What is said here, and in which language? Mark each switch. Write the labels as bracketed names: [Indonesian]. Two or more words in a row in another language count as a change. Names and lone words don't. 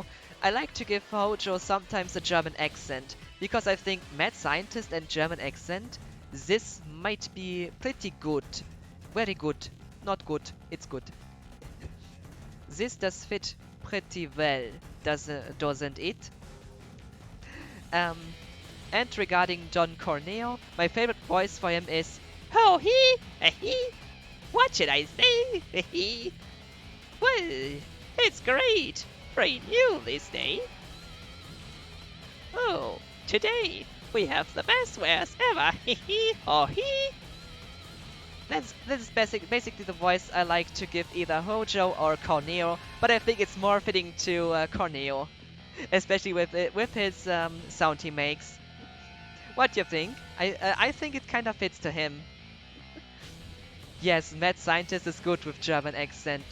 [English] I like to give Hojo sometimes a German accent, because I think Mad Scientist and German accent, this might be pretty good. Very good. Not good, it's good. This does fit pretty well, doesn't it? And regarding Don Corneo, my favorite voice for him is "Ho hee, hee. What should I say? Hee. Well, it's great. Very new this day. Oh, today we have the best wares ever. Hee hee, ho hee." This is basically the voice I like to give either Hojo or Corneo, but I think it's more fitting to Corneo, especially with his sound he makes. What do you think? I think it kind of fits to him. Yes, Mad Scientist is good with German accent.